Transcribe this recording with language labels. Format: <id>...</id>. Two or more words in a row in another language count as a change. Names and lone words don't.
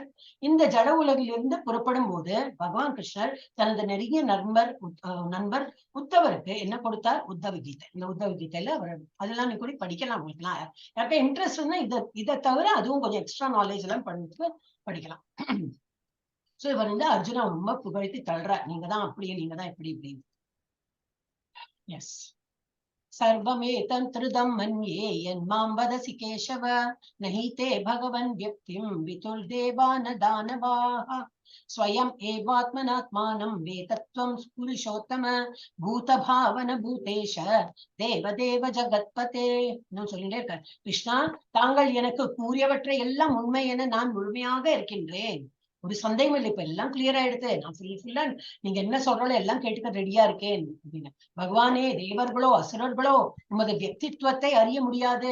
<ta>இந்த ஜட உலகிலிருந்து புறப்படும் போது பகவான் கிருஷ்ணர் தனது நெருங்கிய நண்பர் உத்தவருக்கு என்ன கொடுத்தார்? உத்தவ கீதை. இந்த உத்தவ கீதையில அவர் அதெல்லாம் நீ கூட படிக்கலாம். உங்களுக்குலாம் யாருக்கா இன்ட்ரெஸ்ட் இருந்தா இதை தவிர அதுவும் கொஞ்சம்</ta> <en>extra knowledge</en> <ta>எல்லாம் படிக்கலாம். சோ இவர் வந்து அர்ஜுனா ரொம்ப புகழ்த்தி தள்ளுறார். நீங்க தான் அப்படி, நீங்க தான் இப்படி இப்படின்னு. எஸ்.</ta> <sa>सर्वमेतन्त्रिदं मन्ये यन्मां वदसि केशव नहि ते भगवन् व्यक्तिं वितुर्देवा न दानवाः स्वयम् एवात्मनात्मानं वेतत्वं पुरुषोत्तम भूतभावन भूतेश देवदेव जगत्पते.</sa> <ta>இன்னும் சொல்லிட்டே இருக்க. கிருஷ்ணா, தாங்கள் எனக்கு கூறியவற்றை எல்லாம் உண்மை என நான் முழுமையாக இருக்கின்றேன். ஒரு சந்தேகம் இல்லை. இப்ப எல்லாம் கிளியர் ஆயிடுது. நான் ஃபுல்லா நீங்க என்ன சொல்றாலும் எல்லாம் கேட்டுக்க ரெடியா இருக்கேன் அப்படின்னு. பகவானே, தேவர்களோ அசுரர்களோ உமது வியக்தித்வத்தை அறிய முடியாது.</ta>